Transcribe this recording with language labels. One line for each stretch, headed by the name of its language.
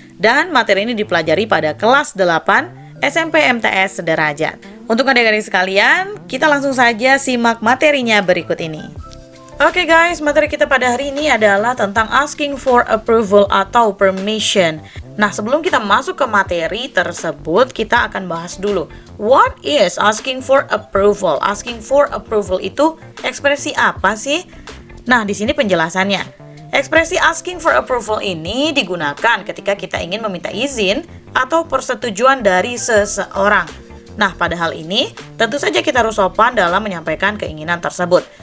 Indonesian: Dan materi ini dipelajari pada kelas 8 SMP MTS Sederajat. Untuk adik-adik sekalian, kita langsung saja simak materinya berikut ini. Oke guys, materi kita pada hari ini adalah tentang asking for approval atau permission. Nah, sebelum kita masuk ke materi tersebut, kita akan bahas dulu.
English: What is asking for approval?
Indonesian: Asking for approval itu ekspresi apa sih? Nah, di sini penjelasannya. Ekspresi asking for approval ini digunakan ketika kita ingin meminta izin atau persetujuan dari seseorang. Nah, pada hal ini, tentu saja kita harus sopan dalam menyampaikan keinginan tersebut.